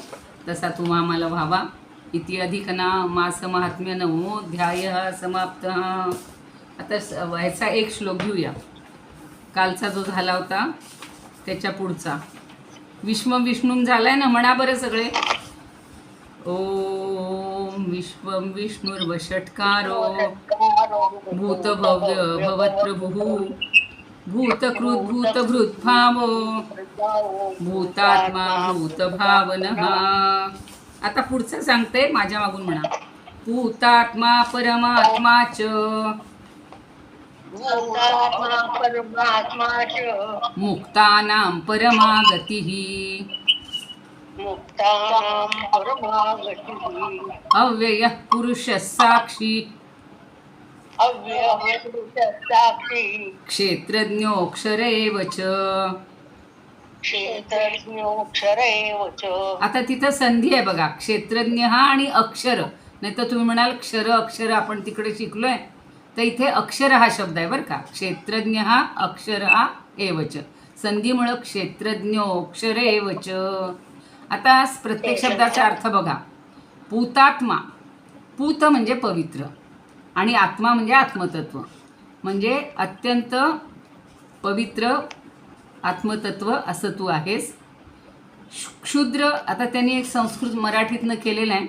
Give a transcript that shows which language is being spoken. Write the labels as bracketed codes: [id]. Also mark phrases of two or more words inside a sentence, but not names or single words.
[mr] तसा तुम्हा आम्हाला व्हावा. [sa] इति अधिकना मास महात्म्य नवमोध्याय समाप्त. [mr] आता ह्याचा एक श्लोक घेऊया. कालचा जो झाला होता त्याच्या पुढचा. [sa] विश्वम विष्णूम [mr] झालाय ना, म्हणा बरं सगळे. [sa] ओम विश्वम विष्णुर्वषट्कारो, भूतभव्य भवत्प्रभुः, भूतकृत भूतभृद्भावो, भूतात्मा भूतभावनः. [mr] आता पुढचं सांगते, माझ्या मागून म्हणा. [sa] भूतात्मा परमात्मा च, मुक्तानां परमागतिः, अव्ययः पुरुषः साक्षी, क्षेत्रज्ञोऽक्षर एव च, क्षेत्रज्ञोऽक्षर एव च. [mr] आता तिथं संधी आहे बघा, क्षेत्रज्ञ हा आणि अक्षर. नाही तर तुम्ही म्हणाल क्षर अक्षर आपण तिकडे शिकलोय, तर इथे अक्षर हा शब्द आहे बरं का. क्षेत्रज्ञ हा अक्षर हा एवच, संधीमुळं [sa] क्षेत्रज्ञोक्षर एवच. [mr] आता प्रत्येक शब्दाचा अर्थ बघा. पूतात्मा, पूत म्हणजे पवित्र आणि आत्मा म्हणजे आत्मतत्व, म्हणजे अत्यंत पवित्र आत्मतत्व असं तू आहेस. क्षुद्र, आता त्यांनी एक संस्कृत मराठीतनं केलेलं आहे.